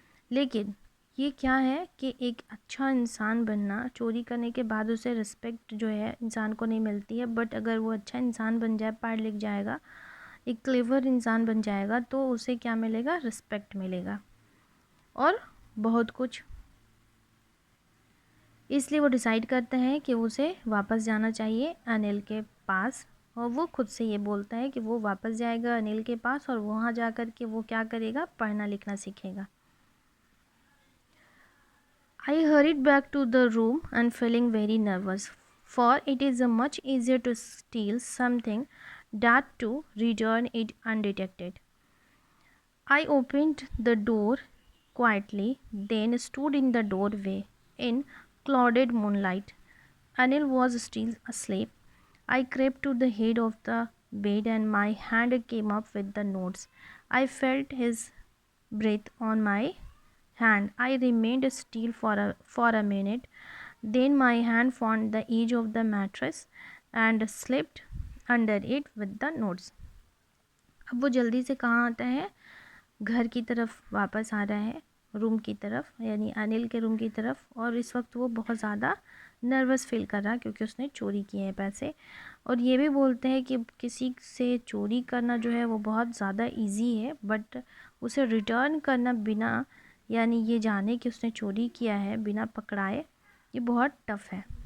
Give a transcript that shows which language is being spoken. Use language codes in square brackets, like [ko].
[hi] लेकिन ये क्या है कि एक अच्छा इंसान बनना, चोरी करने के बाद उसे रिस्पेक्ट जो है इंसान को नहीं मिलती है, बट अगर वो अच्छा इंसान बन जाए, पढ़ लिख जाएगा, एक क्लेवर इंसान बन जाएगा तो उसे क्या मिलेगा, रिस्पेक्ट मिलेगा और बहुत कुछ। इसलिए वो डिसाइड करता है कि उसे वापस जाना चाहिए अनिल के पास और वो खुद से ये बोलता है कि वो वापस जाएगा अनिल के पास और वहाँ जा कर के वो क्या करेगा, पढ़ना लिखना सीखेगा। [en] I hurried back to the room and feeling very nervous, for it is much easier to steal something than to return it undetected. I opened the door quietly, then stood in the doorway in clouded moonlight. Anil was still asleep. I crept to the head of the bed and my hand came up with the notes. I felt his breath on my hand. I remained still for a minute. Then my hand found the edge of the mattress and slipped under it with the notes. [hi] अब वो जल्दी से कहाँ आता है, घर की तरफ वापस आ रहा है, रूम की तरफ, यानी अनिल के रूम की तरफ। और इस वक्त वो बहुत ज़्यादा नर्वस फील कर रहा है क्योंकि उसने चोरी किए हैं पैसे। और ये भी बोलते हैं कि किसी से चोरी करना जो है वो बहुत ज़्यादा इजी है, बट उसे रिटर्न करना बिना, यानी ये जाने कि उसने चोरी किया है, बिना पकड़ाए, ये बहुत टफ़ है।